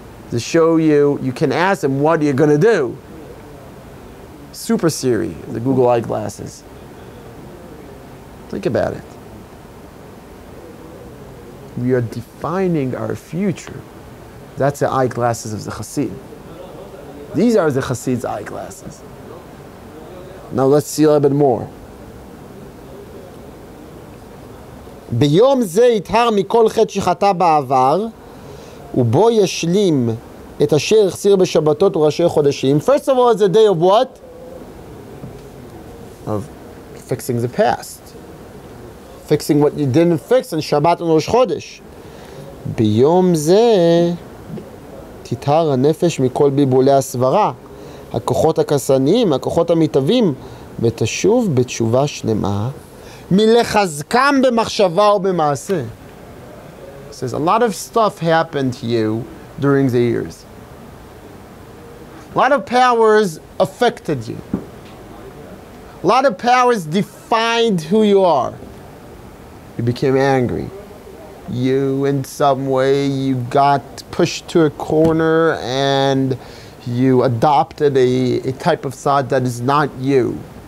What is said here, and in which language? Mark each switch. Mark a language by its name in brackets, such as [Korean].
[English] They show you, you can ask them what you're going to do. Super Siri, the Google eyeglasses. Think about it. We are defining our future. That's the eyeglasses of the Chassid. These are the Chassid's eyeglasses. Now let's see a little bit more. [Hebrew] ביום זה יטהר מכל חטא שחטא בעבר, ובו ישלים את אשר החסיר בשבתות וראשי חודשים. [English] First of all, it's a day of what? Of fixing the past. Fixing what you didn't fix on Shabbat and Rosh Chodesh. [Hebrew] ביום זה תטהר הנפש מכל בלבולי הסברה, הכוחות הכסניים, הכוחות המתהווים, ותשוב בתשובה שלמה, מלחזקם במחשבה ובמעשה. [English] It says a lot of stuff happened to you during the years. A lot of powers affected you. A lot of powers defined who you are. You became angry. You, in some way, you got pushed to a corner and you adopted a type of thought that is not you.